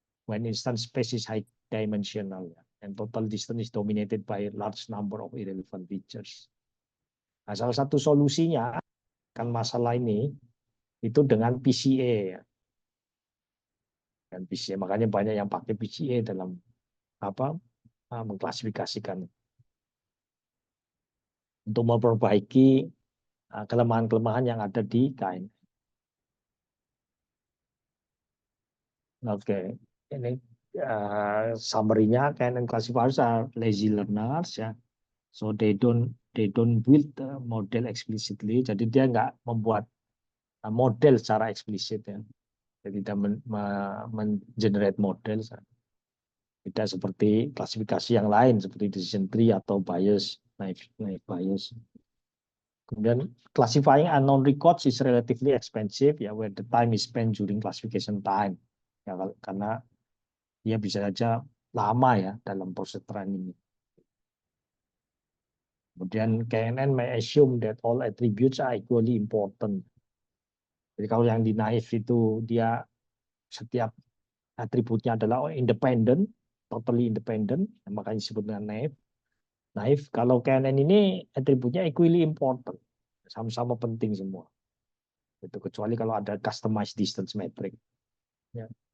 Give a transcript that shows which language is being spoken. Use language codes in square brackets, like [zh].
[en] When instance space is high dimensional and total distance is dominated by a large number of irrelevant features. [id] Nah, salah satu solusinya kan masalah ini itu dengan PCA ya. Dan PCA, makanya banyak yang pakai PCA dalam apa mengklasifikasikan untuk memperbaiki kelemahan-kelemahan yang ada di KNN. Oke, ini summary-nya [en] KNN classifiers are lazy learners ya. So they don't build the model explicitly. [id] Jadi dia nggak membuat model secara eksplisit ya. Jadi tidak men-generate model. Tidak seperti klasifikasi yang lain seperti decision tree atau bias, naive bias. Kemudian [en] classifying unknown records is relatively expensive ya, where the time is spent during classification time. [id] Ya, karena dia bisa saja lama ya dalam proses training. Kemudian [en] KNN may assume that all attributes are equally important. [id] Jadi kalau yang di naive itu dia setiap atributnya adalah independent, [en] totally independent, [id] makanya disebut dengan naive. Naive, kalau KNN ini atributnya [en] equally important, [id] sama-sama penting semua. Itu kecuali kalau ada [en] customized distance metric. [id] Ya.